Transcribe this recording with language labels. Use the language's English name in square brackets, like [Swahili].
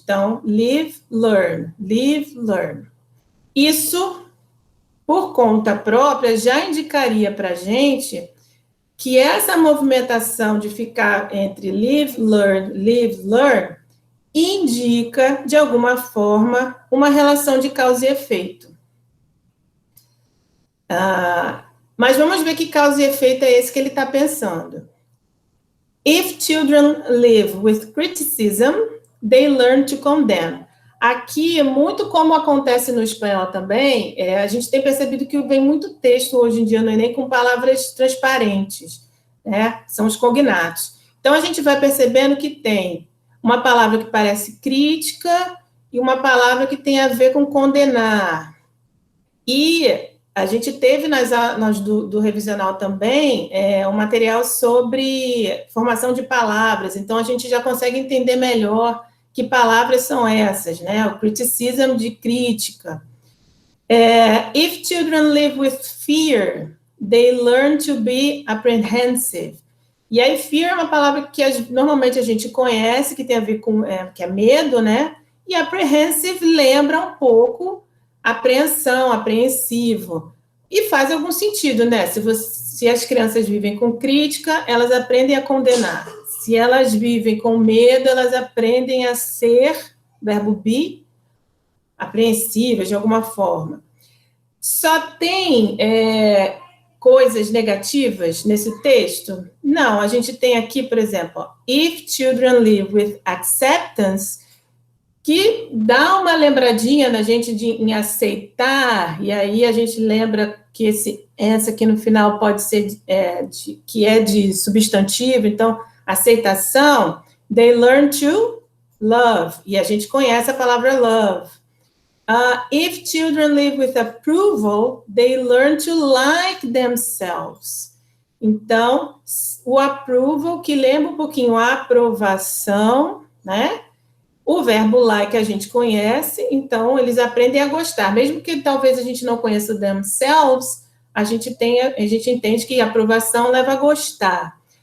[Portuguese] Então, [English] live, learn, live, learn. [Portuguese] Isso, por conta própria, já indicaria para a gente que essa movimentação de ficar entre live, learn, indica, de alguma forma, uma relação de causa e efeito. Mas vamos ver que causa e efeito é esse que ele está pensando. [English] If children live with criticism, they learn to condemn. [Portuguese] Aqui, muito como acontece no espanhol também, a gente tem percebido que vem muito texto hoje em dia no Enem com palavras transparentes, né? São os cognatos. Então, a gente vai percebendo que tem uma palavra que parece crítica e uma palavra que tem a ver com condenar. E a gente teve nas do revisional também um material sobre formação de palavras, então a gente já consegue entender melhor que palavras são essas, né? O criticism de crítica. [English] If children live with fear, they learn to be apprehensive. [Portuguese] E aí, fear é uma palavra que normalmente a gente conhece, que tem a ver com, que é medo, né? E apprehensive lembra um pouco apreensão, apreensivo. E faz algum sentido, né? Se as crianças vivem com crítica, elas aprendem a condenar. Se elas vivem com medo, elas aprendem a ser, verbo be, apreensivas de alguma forma. Só tem coisas negativas nesse texto? Não, a gente tem aqui, por exemplo, [English] if children live with acceptance, [Portuguese] que dá uma lembradinha na gente em aceitar, e aí a gente lembra que essa aqui no final pode ser que é de substantivo, então, aceitação, [English] they learn to love, [Portuguese] e a gente conhece a palavra love. [English] If children live with approval, they learn to like themselves. [Portuguese] Então, o approval, que lembra um pouquinho a aprovação, né? O verbo like a gente conhece, então eles aprendem a gostar. Mesmo que talvez a gente não conheça o themselves, a gente entende que a aprovação leva a gostar.